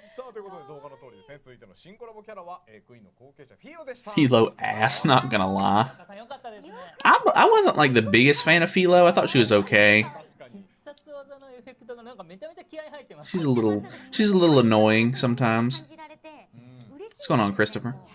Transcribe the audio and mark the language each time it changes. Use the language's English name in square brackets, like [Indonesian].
[Japanese] さあということで動画の通りですね。続いての新コラボキャラはクイーンの後継者フィーロでした。 [English] Philo ass, not gonna lie. [Japanese] 良かったですね。 [English] I wasn't like the biggest fan of Philo. I thought she was okay. [Japanese] 必殺技のエフェクトがなんかめちゃめちゃ気合入ってます。 [English] She's a little annoying sometimes. What's going on, Christopher?